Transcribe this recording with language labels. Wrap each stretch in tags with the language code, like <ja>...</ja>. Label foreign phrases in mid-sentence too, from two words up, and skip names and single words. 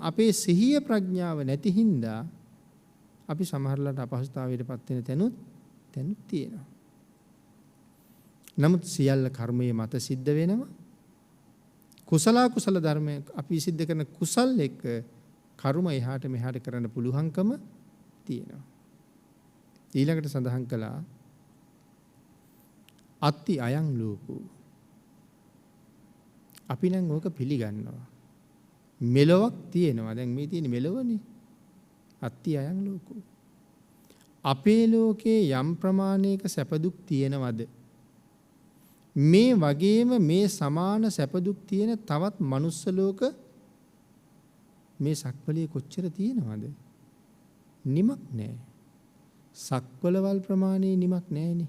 <si>අපේ සිහිය ප්‍රඥාව නැති හින්දා අපි සමහරලාට අපහසුතාවයටපත් වෙන තැනුත් තියෙනවා. නමුත් සියල්ල කර්මයේ මත සිද්ධ වෙනවා. කුසල ධර්ම අපි සිද්ධ කරන කුසල් එක්ක කර්ම එහාට මෙහාට කරන්න පුළුවන්කම තියෙනවා. ඊළඟට සඳහන් කළා</si> <pi>අත්ති අයං ලෝකෝ.</pi> <si>අපි නම් ඕක පිළිගන්නවා. මෙලොවක් තියෙනවා. දැන් මේ තියෙන මෙලොවනේ.</si> <pi>අත්ති අයං ලෝකෝ.</pi> <si>අපේ ලෝකේ යම් ප්‍රමාණයක සැප දුක් තියෙනවද? මේ වගේම මේ සමාන සැප දුක් තියෙන තවත් මනුස්ස ලෝක මේ සක්වලේ කොච්චර තියෙනවද? නිමක් නැහැ. සක්වලවල් ප්‍රමාණයේ නිමක් නැහැනේ.</si>